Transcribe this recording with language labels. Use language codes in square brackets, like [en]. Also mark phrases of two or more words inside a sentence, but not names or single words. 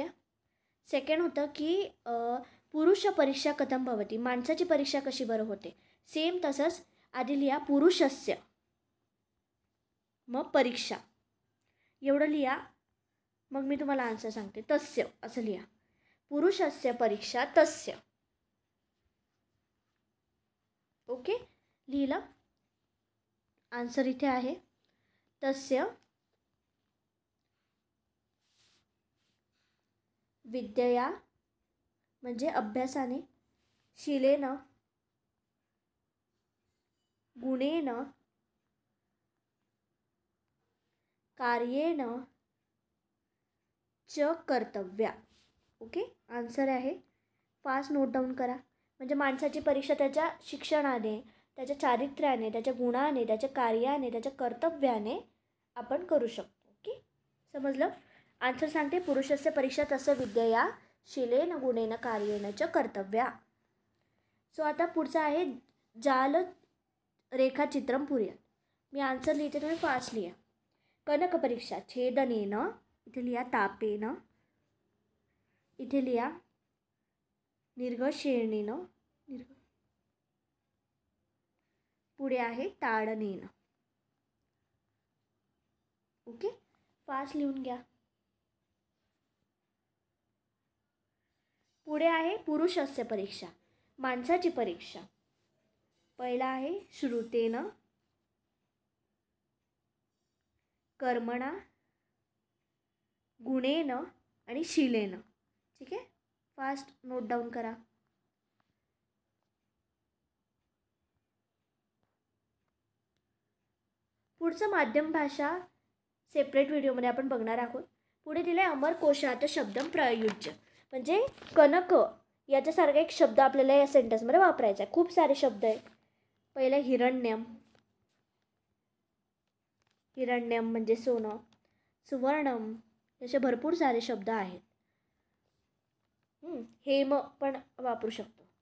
[mr] सेकंड होतं की [sa] पुरुष परीक्षा कथम भवती. [mr] माणसाची परीक्षा कशी बरं होते. सेम तसंच आधी लिहा पुरुषस्य, मग परीक्षा एवढं लिहा. मग मी तुम्हाला आन्सर सांगते. तस्य असं लिहा. [sa] पुरुषस्य परीक्षा तस्य. [mr] ओके, लिहिलं. आन्सर इथे आहे. [sa] तस्य विद्यया [mr] म्हणजे अभ्यासाने. [sa] शिलेन गुणेन कार्येन च कर्तव्या. [mr] ओके, आन्सर आहे. [en] fast note down [mr] करा. म्हणजे माणसाची परीक्षा त्याच्या शिक्षणाने, त्याच्या चारित्र्याने, त्याच्या गुणाने, त्याच्या कार्याने, त्याच्या कर्तव्याने आपण करू शकतो. ओके, समजलं. आन्सर सांगते. [sa] पुरुषस्य परीक्षा तस्य विद्यया शिलेन गुणेन कार्येन च कर्तव्या. [mr] सो आता पुढचं आहे जाल [sa] रेखाचित्रम पुर्यात. [mr] मी आन्सर लिहिते, तुम्ही फास्ट लिहा. [sa] कनक परीक्षा छेदनेन, [mr] इथे लिहा तापेन, इथे लिहा निर्घषेणेन, पुढे आहे ताडनेन. ओके, फास्ट लिहून घ्या. पुढे आहे [sa] पुरुषस्य परीक्षा, [mr] माणसाची परीक्षा. पहिला आहे श्रुतेन, कर्मणा, गुणेन आणि शिलेन. ठीक आहे, [en] fast note down [mr] करा. पुढचं माध्यम भाषा सेपरेट व्हिडिओमध्ये आपण बघणार आहोत. पुढे दिले अमरकोशात [sa] शब्दम प्रयुज्य, [mr] म्हणजे कनक याच्यासारखा एक शब्द आपल्याला या सेंटेन्समध्ये वापरायचा आहे. खूप सारे शब्द आहेत. पहिलं हिरण्यम, हिरण्यम म्हणजे सोनं. सुवर्णम, असे भरपूर सारे शब्द आहेत. हेम पण वापरू शकतो.